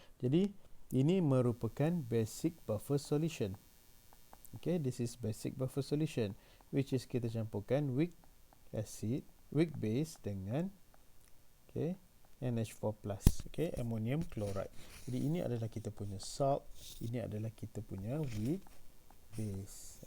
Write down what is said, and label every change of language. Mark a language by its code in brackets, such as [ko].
[id] Jadi ini merupakan basic buffer solution. [en] Okay, this is basic buffer solution, which is [id] kita campurkan [en] weak acid, weak base dengan, okay, NH4+, okay, ammonium chloride. [id] Jadi ini adalah kita punya salt, ini adalah kita punya weak base.